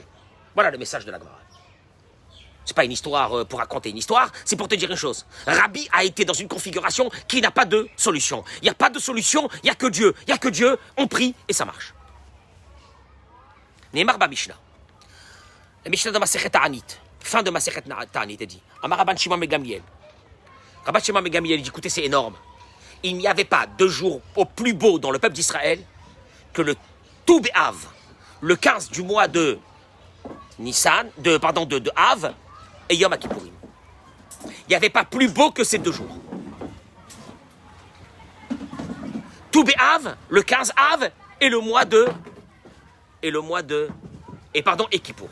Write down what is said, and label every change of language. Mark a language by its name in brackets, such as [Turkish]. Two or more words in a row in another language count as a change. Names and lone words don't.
[French] Voilà le message de la Gemara. C'est pas une histoire pour raconter une histoire, c'est pour te dire une chose. Rabbi a été dans une configuration qui n'a pas de solution. Il n'y a pas de solution, il n'y a que Dieu. Il n'y a que Dieu, on prie et ça marche. [Hebrew] נאמר במשנה. [French] La Mishnah de Masechet Ta'anit. Fin de Masechet Ta'anit, elle dit. [Hebrew] אמר רבן שמעון בן גמליאל. [French] Rabban Shimon ben Gamliel dit, écoutez, c'est énorme. Il n'y avait pas de jour au plus beau dans le peuple d'Israël que le Tou B'Av, le 15 du mois de Nissan, de Av, et Yom Kippourim. Il n'y avait pas plus beau que ces 2 jours. Tou B'Av, le 15 Av, et Kippour.